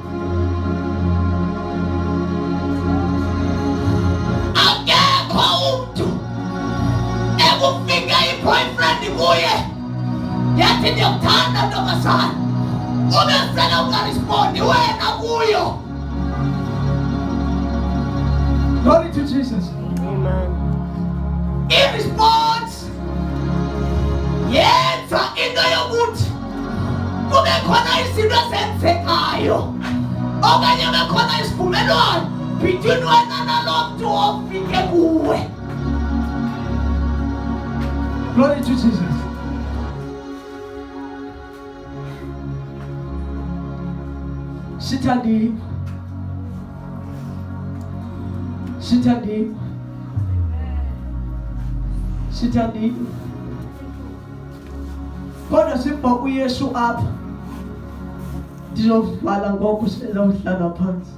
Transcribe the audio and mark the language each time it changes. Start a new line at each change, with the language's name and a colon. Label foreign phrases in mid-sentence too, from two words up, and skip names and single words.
Xhosa: Akekho umuntu ekufika i-boyfriend kuye yathi ndiyakuthanda ntombazana, ubesele ungarespondi wena kuyo.
English: Glory to Jesus. Amen.
Xhosa: I-response yenza into yokuthi kube khona izinto ezenzekayo, okanye kube khona isivumelwano between wena nalo mntu ofike kuwe.
English: Glory to Jesus.
Xhosa: Sithandile, sithandile, sithandile. Kodwa sibha uYesu apha, ndizovala ngoku sizawuhlala phansi.